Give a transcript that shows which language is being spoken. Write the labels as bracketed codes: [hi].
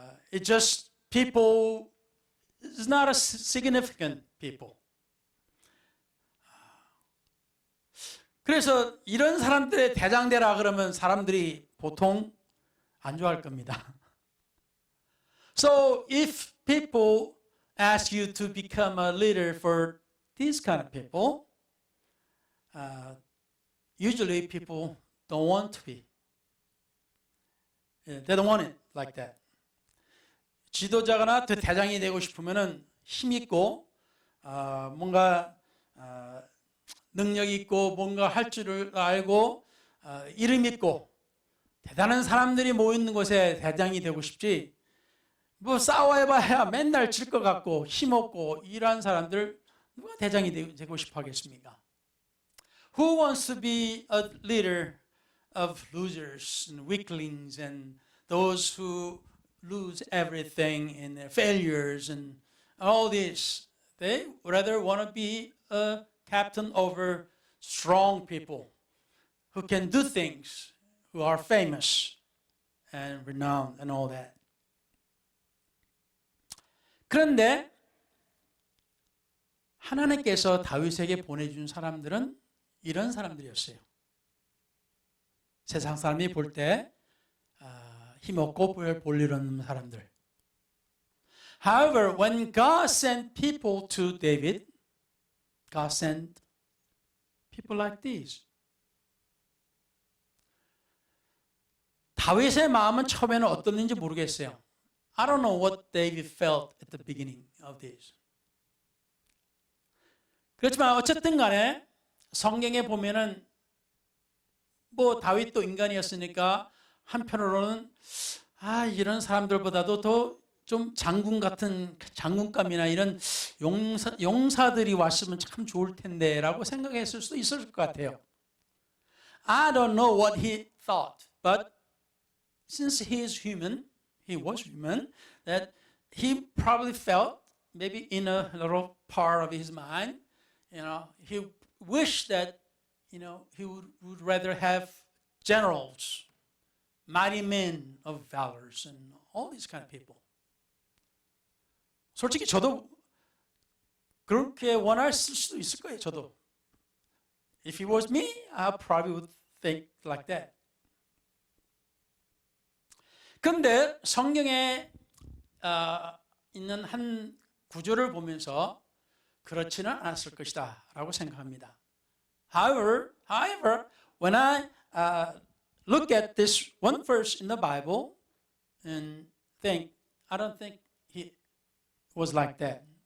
[en] It's just people. It's not a significant people. [ko] 그래서 이런 사람들의 대장되라 그러면 사람들이 보통 안 좋아할 겁니다. [en] So if people ask you to become a leader for these kind of people, usually people don't want to be. They don't want it like that. [ko] 지도자거나 대장이 되고 싶으면은 힘 있고 뭔가 능력 있고 뭔가 할 줄을 알고 이름 있고 대단한 사람들이 모여 있는 곳에 대장이 되고 싶지. 뭐 싸워해봐야 맨날 질 것 같고 힘없고 이러한 사람들 누가 대장이 되고 싶어 하겠습니까? [en] Who wants to be a leader of losers and weaklings and those who lose everything in their failures and all this? They rather want to be a captain over strong people who can do things, who are famous and renowned and all that. [ko] 그런데 하나님께서 다윗에게 보내준 사람들은 이런 사람들이었어요. 세상 사람이 볼 때 힘없고 볼 일 없는 사람들. [en] However, when God sent people to David, God sent people like these. [ko] 다윗의 마음은 처음에는 어떻는지 모르겠어요. [en] I don't know what David felt at the beginning of this. [ko] 그렇지만 어쨌든 간에 성경에 보면은 뭐 다윗도 인간이었으니까 한편으로는 이런 사람들보다도 더 좀 장군 같은 장군감이나 이런 용사들이 왔으면 참 좋을 텐데라고 생각했을 수도 있을 것 같아요. [en] I don't know what he thought, but since he is human, he was human, that he probably felt maybe in a little part of his mind, he wished that, he would rather have generals, mighty men of valors, and all these kind of people. [ko] 솔직히 저도 그렇게 원할 수도 있을 거예요. 저도. [en] If it was me, I probably would think like that. [ko] 그런데 성경에 있는 한 구조를 보면서 그렇지는 않았을 것이다 라고 생각합니다. [en] However, when I look at this one verse in the Bible and think, I don't think he was like that.